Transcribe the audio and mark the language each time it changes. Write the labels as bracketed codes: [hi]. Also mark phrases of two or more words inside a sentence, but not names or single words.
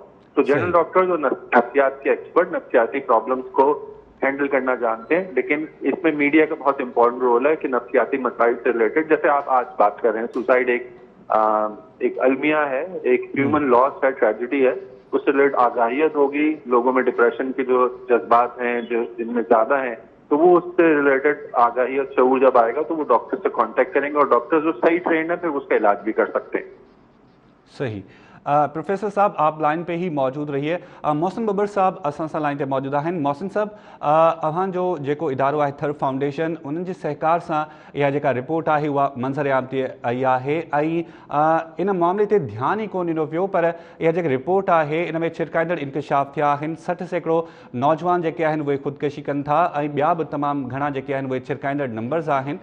[ur] تو [en] general doctors [ur] اور نفسیات کے ایکسپرٹ نفسیاتی پرابلمس کو ہینڈل کرنا جانتے ہیں, لیکن اس میں میڈیا کا بہت [en] important role [ur] ہے کہ نفسیاتی مسائل سے ریلیٹڈ, جیسے آپ آج بات کر رہے ہیں, سوسائڈ ایک المیہ ہے, ایک [en] human loss [ur] ہے, ٹریجڈی ہے, اس سے ریلیٹڈ آگاہیت ہوگی, لوگوں میں ڈپریشن کے جو جذبات ہیں جو جن میں زیادہ ہیں, تو وہ اس سے ریلیٹڈ آگاہیت شعور جب آئے گا تو وہ ڈاکٹر سے کانٹیکٹ کریں گے, اور ڈاکٹر جو صحیح ٹرینڈ ہے پھر اس کا علاج بھی کر سکتے ہیں. صحیح. پروفیسر صاحب آپ لائن پہ ہی موجود رہیے. [sd] محسن ببر صاحب असां सां लाइन ते मौजूद आहिनि. محسن صاحब, अव्हां जो जेको इदारो आहे थर फाउंडेशन, उन्हनि जे सहकार सां इहा जेका रिपोर्ट आहे उहा मंज़र आम ते आई आहे, ऐं इन मामले ते ध्यानु ई कोन ॾिनो पियो, पर इहा जेकी रिपोर्ट आहे इन में छिरकाईंदड़ इंकशाफ थिया आहिनि. 60% नौजवान जेके आहिनि उहे ख़ुदकशी कनि था, ऐं ॿिया बि तमामु घणा जेके आहिनि उहे छिरकाईंदड़ नंबर्स आहिनि.